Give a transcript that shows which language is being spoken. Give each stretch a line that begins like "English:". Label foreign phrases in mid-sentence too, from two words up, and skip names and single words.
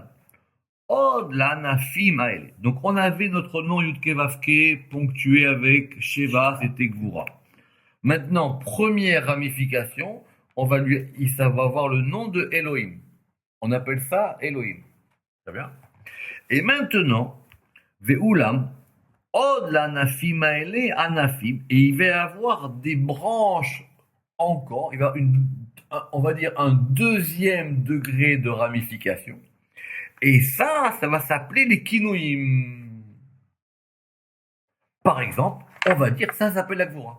Hebrew: עוד לענפים האלה.
French: Donc on avait notre nom Yud Kei Vav Kei ponctué avec Sheva, c'était Gvura. Maintenant, première ramification, ça va avoir le nom de Elohim. On appelle ça Elohim. Très bien. Et maintenant,
Hebrew: ואולם, עוד לענפים האלה ענפים,
French: et il va y avoir des branches encore, il va on va dire un deuxième degré de ramification. Et ça va s'appeler les kinouim. Par exemple, on va dire que ça s'appelle la Gvura.